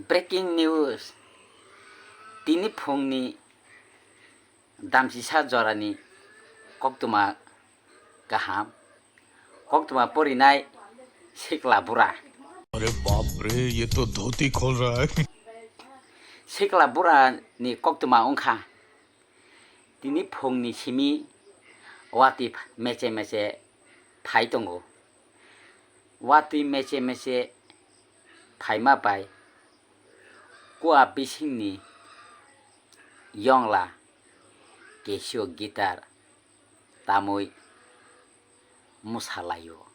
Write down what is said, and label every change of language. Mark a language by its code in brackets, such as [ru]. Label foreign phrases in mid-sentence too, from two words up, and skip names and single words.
[en] Breaking news. [trp] Tini phungni damsisa jorani koktuma kaham. koktuma porinai Sikla bura. [hi] अरे बाप रे ये तो धोती खोल रहा है [trp] Sikla bura ni koktuma ongkha. Tini phungni simi wati meche phai tongo. Wati meche phaima pai. Kwa bisingni yongla kesio gitar tamoi musalayo.